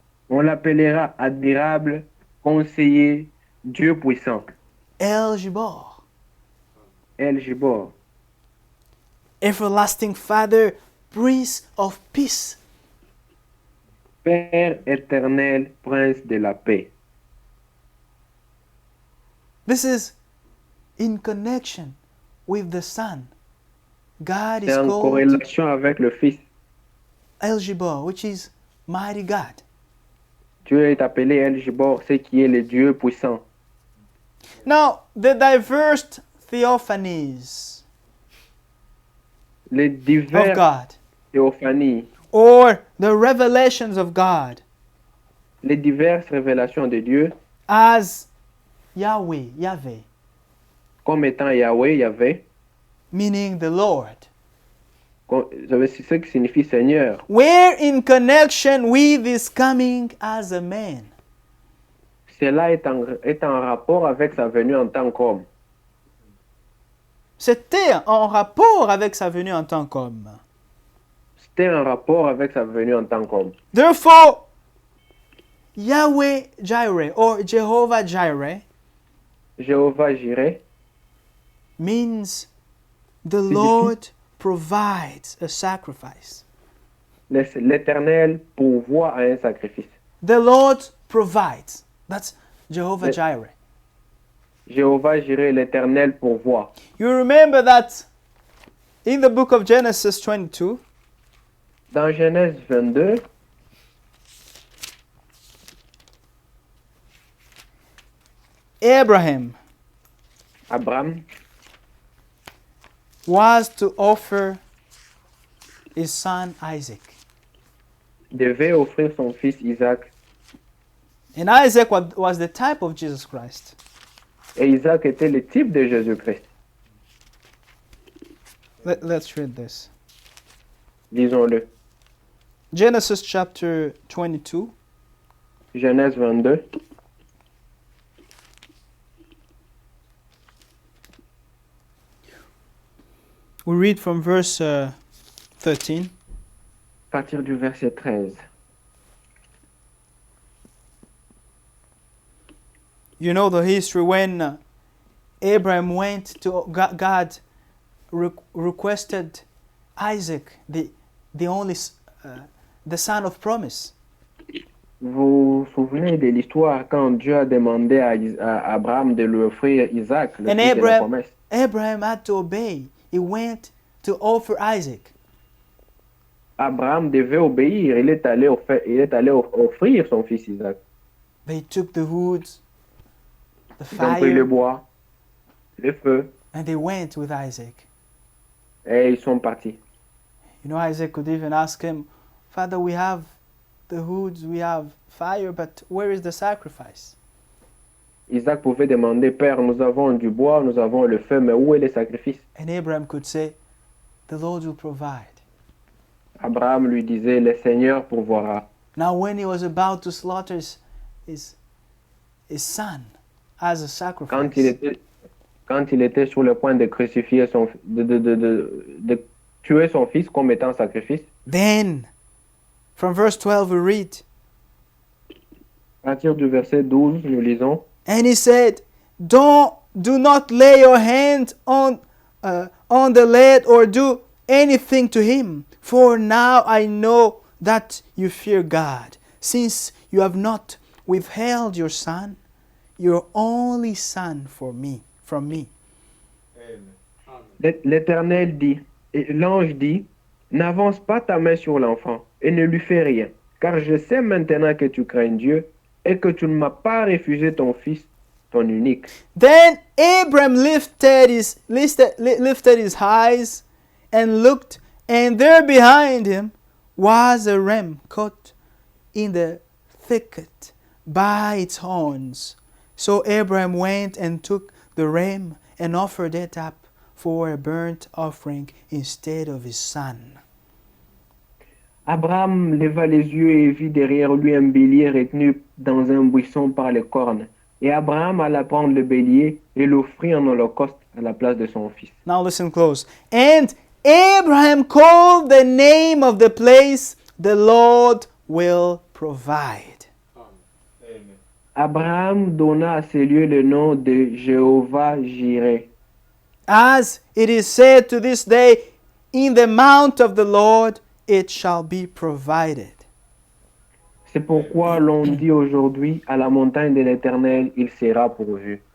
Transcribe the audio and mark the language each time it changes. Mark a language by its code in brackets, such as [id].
[fr] On l'appellera admirable, conseiller, Dieu puissant. El Gibor. El Gibor, [en] Everlasting Father, Prince of Peace. [fr] Père éternel, prince de la paix. [en] This is in connection with the Son. God is [fr] C'est en [en] called [fr] corrélation avec le Fils. [en] El Gibor, which is Mighty God. [fr] Dieu est appelé El Gibor, ce qui est le Dieu puissant. [en] Now, the diverse theophanies [fr] Les [en] of [fr] divers [en] God, [fr] théophanies, [en] or the revelations of God, [fr] les diverses révélations de Dieu, [en] as Yahweh, [fr] comme étant Yahweh, Yahvé, [en] meaning the Lord, [fr] c'est ce qui signifie Seigneur. [en] were in connection with his coming as a man. [fr] Cela est en rapport avec sa venue en tant qu'homme. C'était en rapport avec sa venue en tant qu'homme. C'était en rapport avec sa venue en tant qu'homme. [en] Therefore, Yahweh Jireh or Jehovah Jireh [fr] Jéhovah Jireh [en] means the Lord provides a sacrifice. [fr] l'Éternel pourvoit à un sacrifice. [en] The Lord provides. That's Jehovah Jireh. [fr] Jéhovah Jireh, l'Éternel pourvoit. [en] You remember that in the book of Genesis 22, [fr] Dans Genèse 22, [en] Abraham [fr] Abraham [en] was to offer his son Isaac. [fr] devait offrir son fils Isaac. [en] And Isaac was the type of Jesus Christ. [fr] Et Isaac était le type de Jésus-Christ. [en] Let's read this. [fr] Disons-le. [en] Genesis chapter 22, [fr] Genèse 22, [en] we read from verse 13. [fr] à partir du verset 13. [en] You know the history when Abraham went to God, requested Isaac, the only the son of promise. [fr] Vous vous souvenez de l'histoire quand Dieu a demandé à Abraham de lui offrir Isaac, le [en] And [fr] fils de la promesse. [en] Abraham had to obey. He went to offer Isaac. [fr] Abraham devait obéir. Il est allé offrir son fils Isaac. [en] They took the wood, the [fr] Ils ont pris le [en] fire, [fr] bois, le feu, [en] and they went with Isaac. [fr] et ils sont partis. [en] You know, Isaac could even ask him, Father, we have the woods, we have fire, but where is the sacrifice? [fr] Isaac pouvait demander, Père, nous avons du bois, nous avons le feu, mais où est le sacrifice? [en] And Abraham could say, the Lord will provide. [fr] Abraham lui disait, le Seigneur pourvoira. [en] Now when he was about to slaughter his son as a sacrifice, [fr] Quand il était sur le point de crucifier de tuer son fils comme étant sacrifice, [en] then from verse 12 we read, [fr] à partir du verset 12, nous lisons, [en] and he said, do not lay your hand on the lad or do anything to him, for now I know that you fear God, since you have not withheld your son, your only son from me. [fr] L'Éternel dit, et l'ange dit, n'avance pas ta main sur l'enfant et ne lui fais rien, car je sais maintenant que tu crains Dieu et que tu ne m'as pas refusé ton fils, ton unique. [en] Then Abram lifted his eyes and looked, and there behind him was a ram caught in the thicket by its horns. So Abram went and took the ram and offered it up for a burnt offering instead of his son. [fr] Abraham leva les yeux et vit derrière lui un bélier retenu dans un buisson par les cornes. Et Abraham alla prendre le bélier et l'offrit en holocauste à la place de son fils. [en] Now listen close. And Abraham called the name of the place, the Lord will provide. [fr] Abraham donna à ces lieux le nom de Jéhovah Jireh. [en] As it is said to this day, in the mount of the Lord it shall be provided. [fr] C'est pourquoi l'on dit aujourd'hui, à la montagne de l'Éternel, il sera pourvu.